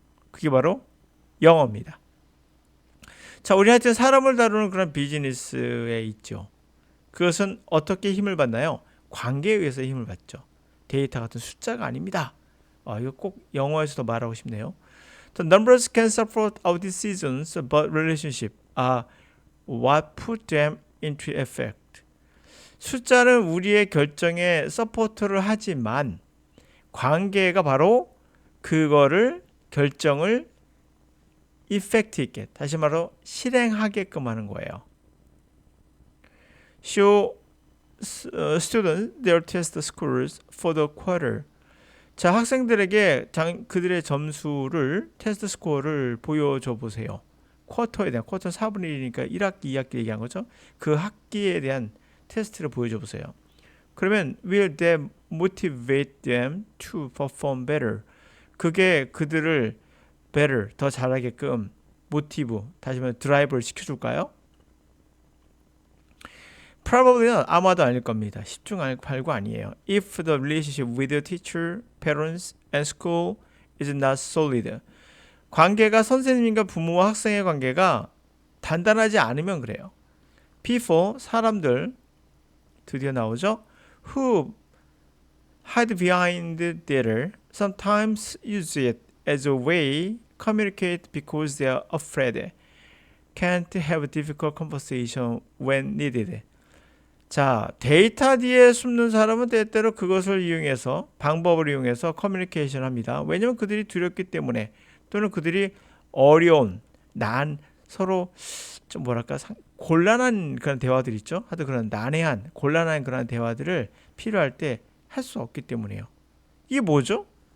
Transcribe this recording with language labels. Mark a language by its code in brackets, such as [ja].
[ko] 그게 바로 영어입니다. 자, 우리 하여튼 사람을 다루는 그런 비즈니스에 있죠. 그것은 어떻게 힘을 받나요? 관계에 의해서 힘을 받죠. 데이터 같은 숫자가 아닙니다. 이거 꼭 영어에서도 말하고 싶네요. [en] The numbers can support our decisions, but relationship are what put them into effect. [ko] 숫자는 우리의 결정에 서포트를 하지만 관계가 바로 그거를 결정을 이펙트 있게, 다시 말로 실행하게끔 하는 거예요. [en] Show students their test scores for the quarter. [ko] 자, 학생들에게 그들의 점수를 테스트 스코어를 보여줘 보세요. 쿼터에 대한, 쿼터 4분의 1이니까 1학기, 2학기 얘기한 거죠. 그 학기에 대한 테스트를 보여줘 보세요. 그러면 [en] will that motivate them to perform better? [ko] 그게 그들을 better, 더 잘하게끔 모티브, 다시 말해 드라이브를 시켜줄까요? Probably는 아마도 아닐 겁니다. 10중 8구 아니에요. [en] If the relationship with the teacher, parents, and school is not solid. [ko] 관계가 선생님과 부모와 학생의 관계가 단단하지 않으면 그래요. People, 사람들, 드디어 나오죠. [en] Who hide behind data sometimes use it as a way communicate because they are afraid. Can't have difficult conversation when needed. [ko] 자, 데이터 뒤에 숨는 사람은 때때로 그것을 이용해서, 방법을 이용해서 커뮤니케이션 합니다. 왜냐하면 그들이 두렵기 때문에, 또는 그들이 어려운, 서로 좀 뭐랄까 곤란한 그런 대화들 있죠. 하여튼 그런 난해한, 곤란한 그런 대화들을 필요할 때 할 수 없기 때문이에요. 이게 뭐죠?